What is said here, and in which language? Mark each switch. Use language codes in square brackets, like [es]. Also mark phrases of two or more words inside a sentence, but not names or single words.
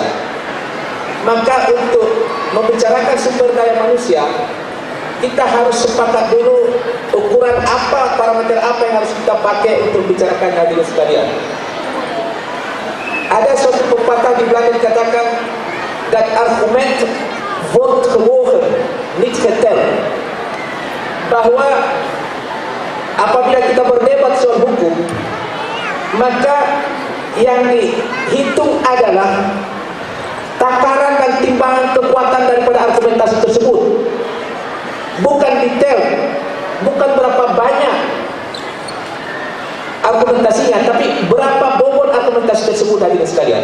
[id] Maka untuk membicarakan sumber daya manusia, kita harus sepakat dulu ukuran apa, parameter apa yang harus kita pakai untuk membicarakan hadirin sekalian. Ada suatu pepatah di Belanda dikatakan, [nl] dat argument wordt gewogen, niet geteld. [id] Bahwa apabila kita berdebat soal hukum, maka yang dihitung adalah takaran dan timbangan kekuatan daripada argumentasi tersebut, bukan detail, bukan berapa banyak argumentasinya, tapi berapa bobot argumentasi tersebut, hadirin sekalian.